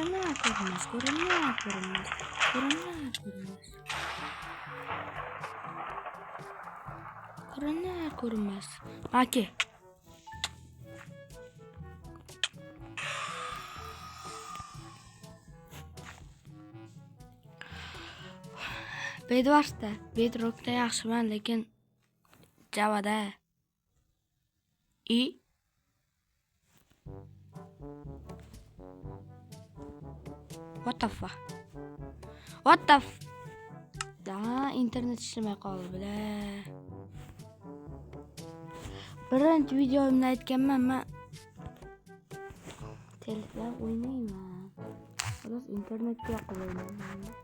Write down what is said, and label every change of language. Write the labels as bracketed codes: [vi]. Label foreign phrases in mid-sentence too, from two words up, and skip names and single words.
[uz] Aka. Bedwarsda, Bedrockda yaxshiman, lekin Javada. [en] What the fuck? [uz] Da, internet ishlamay qoldi bila. Birinchi videomda aytganman, men telefon o'ynayman. Xolos internetga qo'ymayman.